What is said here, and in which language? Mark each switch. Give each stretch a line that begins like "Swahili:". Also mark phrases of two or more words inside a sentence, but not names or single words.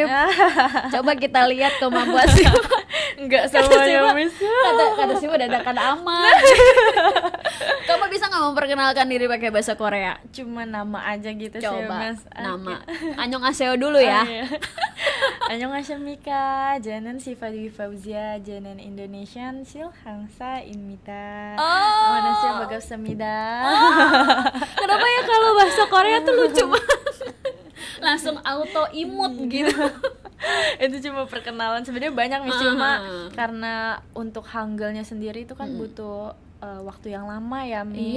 Indonesian: Coba kita lihat kemampuan Siva. Enggak Kata semuanya, Siva, Miss. kata Siva dadakan aman. Kamu bisa nggak memperkenalkan diri pakai bahasa Korea? Cuma nama aja gitu sih, Coba Mas. nama Annyeonghaseyo dulu ya. Oh, iya.
Korean: 안녕하십니까. 저는 Siva Dwi Fauzia, 저는 Indonesian 실항사 입니다. Oh. 만나서 반갑습니다.
Indonesian: Kenapa ya kalau bahasa Korea tuh lucu banget. Langsung auto imut gitu. Itu cuma perkenalan, sebenarnya banyak nih, cuma karena untuk Hangulnya sendiri itu kan butuh waktu yang lama ya, Miss.